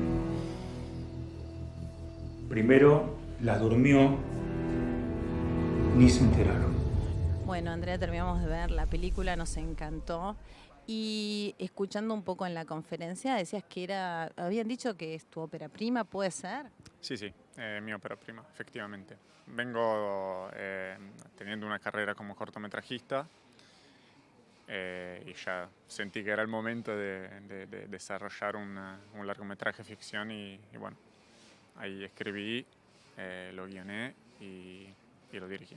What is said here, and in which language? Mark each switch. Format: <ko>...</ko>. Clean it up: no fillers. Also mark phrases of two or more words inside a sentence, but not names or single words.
<es>Primero la durmió, ni se enteraron. Bueno, Andrea, terminamos de ver la película, nos encantó. Y escuchando un poco en la conferencia, decías que habían dicho que es tu ópera prima, ¿puede ser?</es> <it>Sì, sì, è mia opera prima, effettivamente.</it> <es>Vengo teniendo una carrera como cortometrajista y ya sentí que era el momento de desarrollar un largometraje ficción y bueno, ahí escribí, lo guioné y lo dirigí.</es>